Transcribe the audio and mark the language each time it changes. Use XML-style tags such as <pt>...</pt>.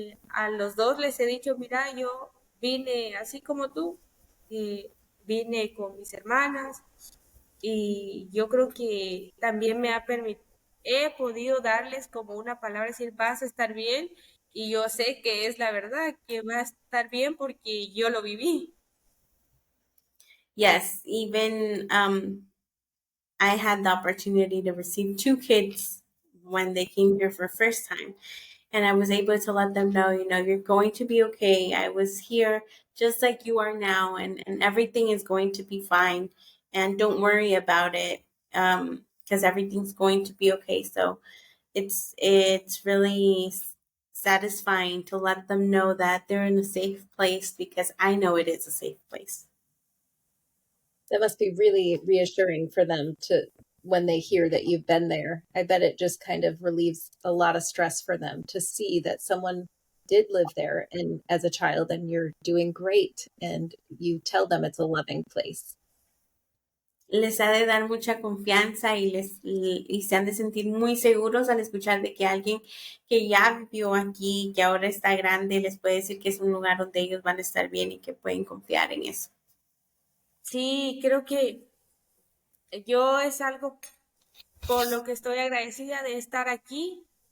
<es>A los dos les he dicho, mira, yo vine así como tú, vine con mis hermanas y yo creo que también he podido darles como una palabra, decir, vas a estar bien y yo sé que es la verdad, que va a estar bien porque yo lo viví.</es> <en>Yes, even I had the opportunity to receive two kids when they came here for first time. And I was able to let them know, you're going to be okay. I was here just like you are now, and everything is going to be fine. And don't worry about it, because everything's going to be okay. So it's really satisfying to let them know that they're in a safe place because I know it is a safe place. That must be really reassuring for them to when they hear that you've been there. I bet it just kind of relieves a lot of stress for them to see that someone did live there and as a child and you're doing great and you tell them it's a loving place.</en> <es>Les ha de dar mucha confianza y se han de sentir muy seguros al escuchar de que alguien que ya vivió aquí, que ahora está grande, les puede decir que es un lugar donde ellos van a estar bien y que pueden confiar en eso. Sí, creo que yo es algo por lo que estoy agradecida de estar aquí.</es>